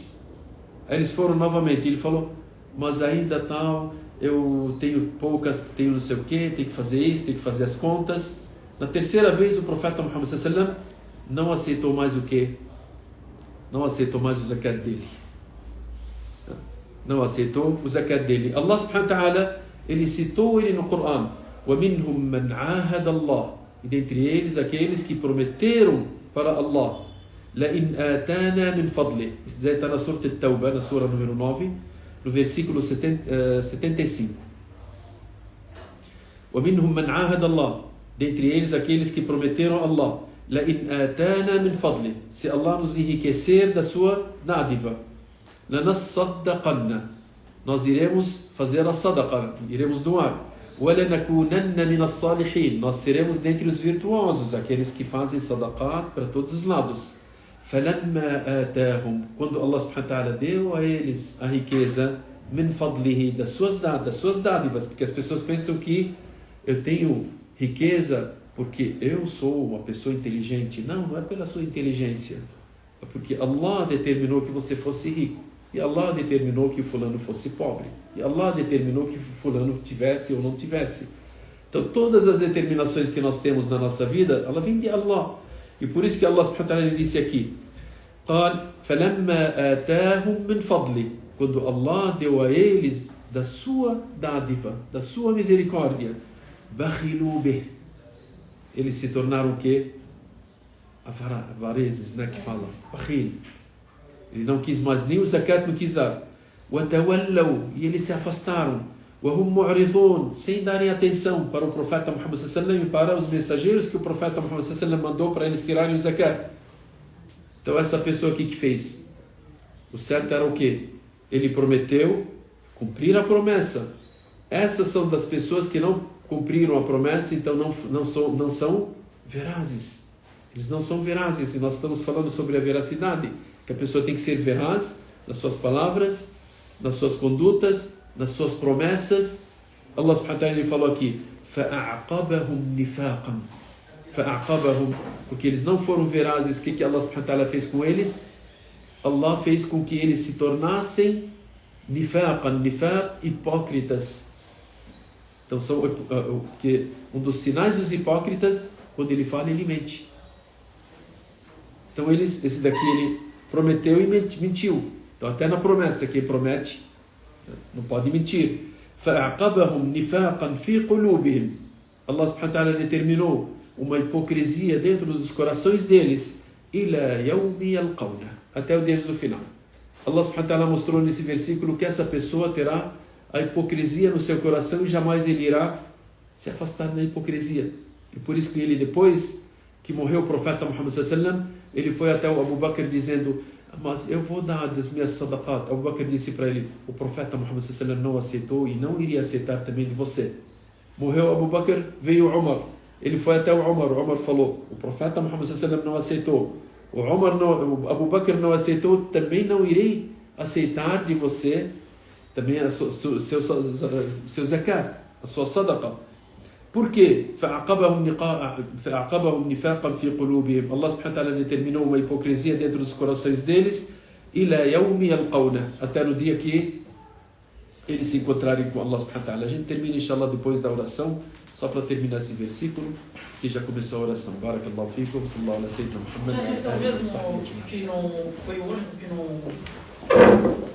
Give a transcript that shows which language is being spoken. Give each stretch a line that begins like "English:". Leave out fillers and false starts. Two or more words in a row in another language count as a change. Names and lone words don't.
Portuguese: Aí eles foram novamente. Ele falou, mas ainda tal, eu tenho poucas, tenho não sei o que, tenho que fazer isso, tenho que fazer as contas. Na terceira vez o profeta Muhammad não aceitou mais o que? Não aceitou mais o zakat dele. Não aceitou o zakat dele.
Arabic: الله سبحانه وتعالى,
Portuguese: ele citou ele no Coran.
Arabic: وَمِنْهُمْ مَنْ عَاهَدَ اللَّهِ.
Portuguese: E dentre eles, aqueles que prometeram para Allah.
Arabic: لَإِنْ آتَانَا مِنْ فَضْلِهِ.
Portuguese: Isso já está na Surat al-Tawbah, na sura número 9, no versículo 75.
Arabic: وَمِنْهُمْ مَنْ عَاهَدَ اللَّهِ.
Portuguese: dentre eles aqueles que prometeram a Allah,
Arabic: لَإِنْ آتَانَا مِنْ فَضْلِ,
Portuguese: se Allah nos enriquecer da sua dádiva, لَنَصَّدَّقَنَّ, nós iremos fazer a sadaqa, iremos doar,
Arabic: وَلَنَكُونَنَّ مِنَ الصَّالِحِينَ,
Portuguese: nós seremos dentre os virtuosos, aqueles que fazem sadaqat para todos os lados.
Arabic: فَلَمَّا آتَاهُمْ,
Portuguese: quando
Arabic: الله سبحانه وتعالى
Portuguese: deu a eles a riqueza,
Arabic: من فضله,
Portuguese: das suas dádivas, porque as pessoas pensam que eu tenho riqueza porque eu sou uma pessoa inteligente. Não é pela sua inteligência, é porque Allah determinou que você fosse rico, e Allah determinou que fulano fosse pobre, e Allah determinou que fulano tivesse ou não tivesse. Então todas as determinações que nós temos na nossa vida, ela vem de Allah, e por isso que
Arabic: الله سبحانه وتعالى
Portuguese: disse aqui,
Arabic: قال فلما آتاهم من فضله,
Portuguese: quando Allah deu a eles da sua dádiva, da sua misericórdia,
Arabic: بخلوا به,
Portuguese: eles se tornaram o quê? Avareses, né, que falam, bakhil. Ele não quis mais, nem o zakat não quis dar. وتولوا, e eles se afastaram.
Arabic: وهم معرضون,
Portuguese: sem darem atenção para o profeta Muhammad
Arabic: صلى الله عليه وسلم
Portuguese: e para os mensageiros que o profeta Muhammad
Arabic: صلى الله عليه وسلم
Portuguese: mandou para eles tirarem o zakat. Então essa pessoa aqui que fez, o certo era o quê? Ele prometeu cumprir a promessa. Essas são das pessoas que não cumpriram a promessa, então não são verazes. Eles não são verazes, e nós estamos falando sobre a veracidade, que a pessoa tem que ser veraz nas suas palavras, nas suas condutas, nas suas promessas.
Arabic: الله سبحانه وتعالى
Portuguese: falou aqui,
Arabic: فَأَعْقَبَهُمْ نِفَاقًا, فَأَعْقَبَهُمْ,
Portuguese: porque eles não foram verazes. O que
Arabic: الله سبحانه وتعالى
Portuguese: fez com eles? Allah fez com que eles se tornassem nifaqan, hipócritas. Então porque um dos sinais dos hipócritas, quando ele fala, ele mente. Então esse daqui ele prometeu e mentiu. Então até na promessa, quem promete não pode mentir.
Arabic: فَأَعْقَبَهُمْ نِفَاقًا فِي قُلُوبِهِمْ, الله سبحانه وتعالى
Portuguese: determinou uma hipocrisia dentro dos corações deles,
Arabic: إِلَى يَوْمِ يَلْقَوْنَ,
Portuguese: até o dia do final.
Arabic: الله سبحانه وتعالى
Portuguese: mostrou nesse versículo que essa pessoa terá a hipocrisia no seu coração e jamais ele irá se afastar da hipocrisia. E por isso que ele, depois que morreu o profeta Muhammad
Arabic: صلى الله عليه وسلم,
Portuguese: ele foi até o Abu Bakr dizendo, mas eu vou dar das minhas sadaqat. Abu Bakr disse para ele, o profeta Muhammad
Arabic: صلى الله عليه وسلم
Portuguese: não aceitou e não iria aceitar também de você. Morreu Abu Bakr, veio Umar. Ele foi até o Umar falou, o profeta Muhammad
Arabic: صلى الله عليه وسلم
Portuguese: não aceitou, o Abu Bakr não aceitou, também não irei aceitar de você também seu zakat, a sua sadaqa. Por quê?
Arabic: فَأَعْقَبَهُمْ نِفَاقًا فِي قُلُوبِهِمْ, الله سبحانه وتعالى
Portuguese: determinou uma hipocrisia dentro dos corações deles,
Arabic: إِلَى يَوْمِ يَلْقَوْنَ,
Portuguese: até no dia que eles se encontrarem com
Arabic: الله سبحانه وتعالى.
Portuguese: A gente termina inshallah depois da oração, só para terminar esse versículo, que já começou a oração.
Arabic: بارك الله فيكم، صلى الله عليه وسلم.
Portuguese: Já esse é o mesmo que não foi o único que não